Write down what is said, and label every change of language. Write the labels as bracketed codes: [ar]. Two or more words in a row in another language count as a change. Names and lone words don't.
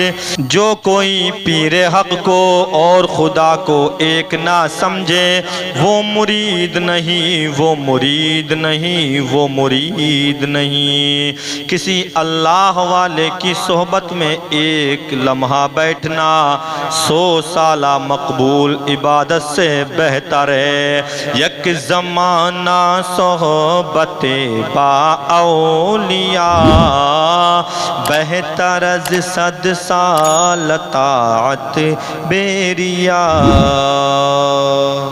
[ur] جو کوئی پیر حق کو اور خدا کو ایک نہ سمجھے، وہ مرید نہیں، وہ مرید نہیں، وہ مرید نہیں۔ کسی اللہ والے کی صحبت میں ایک لمحہ بیٹھنا 100 سالہ مقبول عبادت سے بہتر ہے۔ [fa] یک زمانہ صحبت با اولیاء، بہتر از 100 سال طاعت بیریا۔